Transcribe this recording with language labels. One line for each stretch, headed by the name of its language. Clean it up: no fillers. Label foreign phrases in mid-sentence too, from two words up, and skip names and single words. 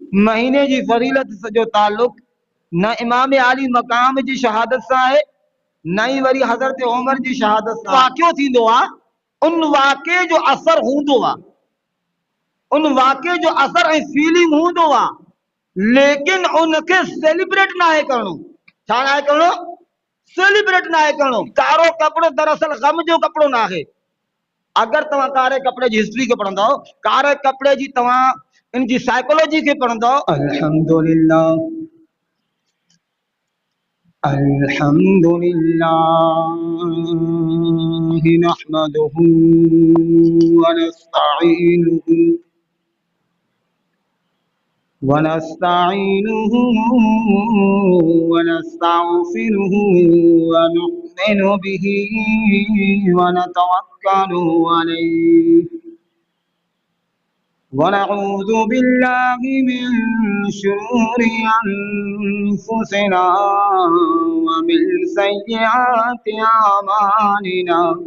Sindhi: महीने जी फरीलत से जो ताल्लुक न इमाम आली मकाम जी शहादत से है, न ही वरी हज़रत उमर जी शहादत सां वाक़ियो थींदो आहे। उन वाक़े जो असर हूंदो आहे, उन वाक़े जो असर ऐं फीलिंग हूंदो आहे, लेकिन उनके सेलिब्रेट ना है करणो। छा ना है करणो? सेलिब्रेट ना है करणो। कारो कपड़ो दरअसल गम जो कपड़ो ना है। अगर तव्हां कारे कपड़े जी हिस्ट्री के पढ़ंदो, कारे कपड़े जी तव्हां इन जी साइकोलॉजी के पढ़ंदो,
Arabic: الحمد لله الحمد لله نحمده و نستعينه ونستعينه ونستغفره ونؤمن به ونتوكل عليه ونعوذ بالله من شرور أنفسنا ومن سيئات أعمالنا